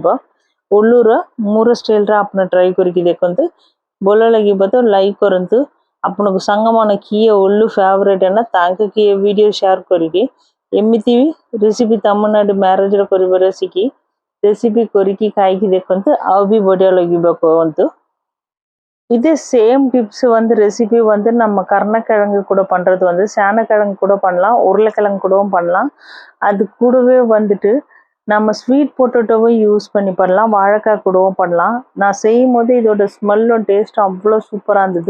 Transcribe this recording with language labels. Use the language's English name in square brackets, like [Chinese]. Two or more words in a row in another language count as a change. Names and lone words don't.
[Odia] ଉଲ୍ଲୁର ମୋର ଷ୍ଟାଇଲ୍ରେ ଆପଣ ଟ୍ରାଏ କରିକି ଦେଖନ୍ତୁ। ଭଲ ଲାଗିବ ତ ଲାଇକ୍ କରନ୍ତୁ। ଆପଣଙ୍କ ସାଙ୍ଗମାନେ କିଏ ଉଲ୍ଲୁ ଫେଭରେଟ୍ ନା ତାଙ୍କୁ କିଏ ଭିଡ଼ିଓ ସେୟାର କରିକି ଏମିତି ରେସିପି ତାମିଲନାଡୁ ମ୍ୟାରେଜ୍ରେ କରିବ ରେସିପି କରିକି ଖାଇକି ଦେଖନ୍ତୁ, ଆଉ ବି ବଢ଼ିଆ ଲାଗିବ କୁହନ୍ତୁ। [Tamil] இதே சேம் டிப்ஸ் வந்து ரெசிபி வந்து நம்ம கருணக்கிழங்கு கூட பண்ணுறது வந்து சேனக்கிழங்கு கூட பண்ணலாம், உருளைக்கிழங்கு கூடவும் பண்ணலாம்। அது கூடவே வந்துட்டு நம்ம ஸ்வீட் பொட்டேட்டோவும் யூஸ் பண்ணி பண்ணலாம், வாழைக்காய் கூடவும் பண்ணலாம்। நான் செய்யும் போது இதோட ஸ்மெல்லும் டேஸ்ட்டும் அவ்வளோ சூப்பராக இருந்தது।